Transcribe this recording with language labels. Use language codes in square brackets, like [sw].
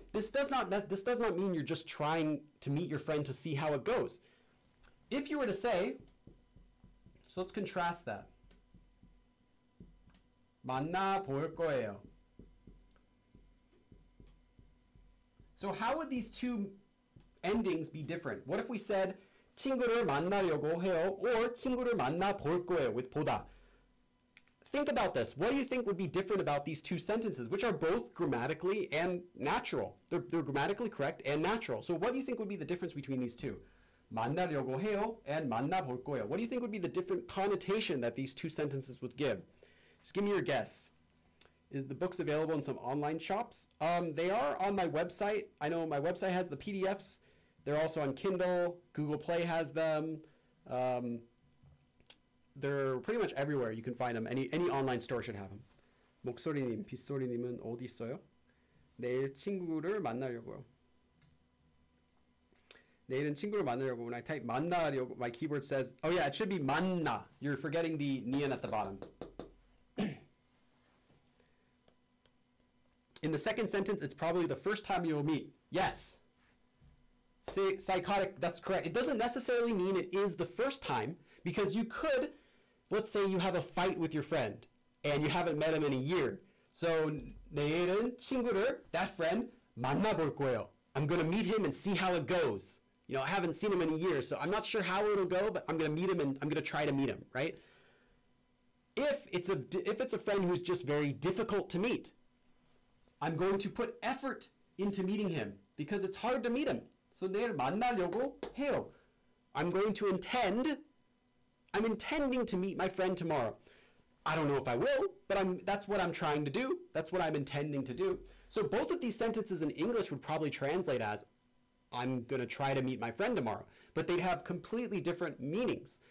[en] This does not mean you're just trying to meet your friend to see how it goes. If you were to say, so let's contrast that. [ko] 만나볼 거예요. [en] So how would these two endings be different? What if we said [ko] 친구를 만나려고 해요 [en] or [ko] 친구를 만나볼 거예요 [en] with 보다? Think about this. What do you think would be different about these two sentences, which are both grammatically and natural? They're grammatically correct and natural. So what do you think would be the difference between these two? [ko] 만나려고 해요 and 만나볼 거예요. [en] What do you think would be the different connotation that these two sentences would give? Just give me your guess. Is the books available in some online shops? They are on my website. I know my website has the PDFs. They're also on Kindle. Google Play has them. They're pretty much everywhere. You can find them. Any online store should have them. [ko] 목소리님, 빗소리님은 어디 있어요? 내일 친구를 만나려고요. 내일은 친구를 만나려고. [en] When I type 만나려고, my keyboard says, oh yeah, it should be 만나. You're forgetting the nian at the bottom. In the second sentence, it's probably the first time you'll meet. Yes. Say psychotic, that's correct. It doesn't necessarily mean it is the first time, because you could, let's say you have a fight with your friend and you haven't met him in a year. [ko] So 내일은 친구를, [en] that friend, [ko] 만나볼 거예요. [en] I'm going to meet him and see how it goes. You know, I haven't seen him in a year, so I'm not sure how it'll go, but I'm going to meet him and I'm going to try to meet him, right? If it's a friend who's just very difficult to meet, I'm going to put effort into meeting him because it's hard to meet him. [ko] So 내일 만나려고 해요. [en] I'm intending to meet my friend tomorrow. I don't know if I will, but that's what I'm trying to do. That's what I'm intending to do. So both of these sentences in English would probably translate as I'm going to try to meet my friend tomorrow, but they'd have completely different meanings.